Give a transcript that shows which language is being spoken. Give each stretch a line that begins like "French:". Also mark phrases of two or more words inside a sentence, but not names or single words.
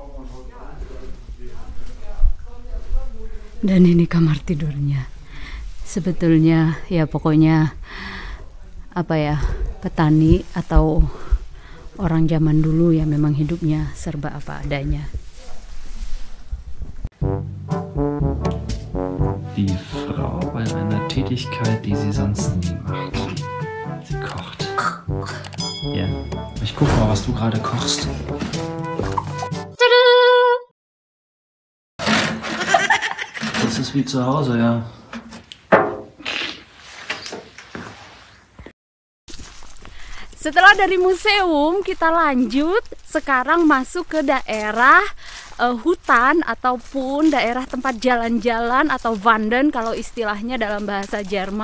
Indonesian: Dan ini kamar tidurnya. Sebetulnya ya pokoknya petani atau orang zaman dulu ya memang hidupnya serba apa adanya.
German: Die Frau bei einer Tätigkeit, die sie sonst nie macht. Sie kocht. Ja, ich guck mal, was du gerade kochst. Das ist wie zu Hause, ja.
Indonesian: Setelah dari museum, kita lanjut sekarang masuk ke daerah hutan ataupun daerah tempat jalan-jalan atau wandern kalau istilahnya dalam bahasa Jerman.